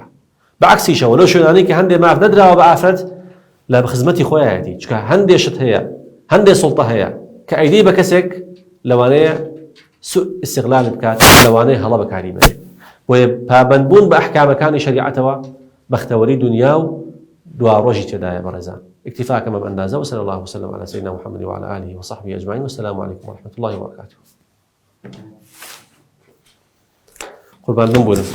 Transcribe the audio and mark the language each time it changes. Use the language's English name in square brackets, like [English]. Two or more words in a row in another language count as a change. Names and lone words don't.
[Central Kurdish] بەعکسیشەوە لەو شوێنانەی کە هەندێ ماف نەدراوە بە ئافرەت لە خزمەتی خۆیەتی، چکە هەندێ شت هەیە، هەندێ سوڵتە هەیە کە ئەیدی بە کەسێک لەوانەیە [Arabic] سوء استیغلال [Central Kurdish] بکات، لەوانەیە هەڵە بەکاری بێت. بۆیە پابەندبوون بە ئەحکامەکانی شریعەتەوە بەختەوەری دنیا و دوا ڕۆژی تێدایە بەڕێزان. [Arabic] اكتفاء بما بأندازة، وصلى الله وسلم على سيدنا محمد وعلى آله وصحبه أجمعين، والسلام عليكم ورحمة الله وبركاته. [Central Kurdish] قربان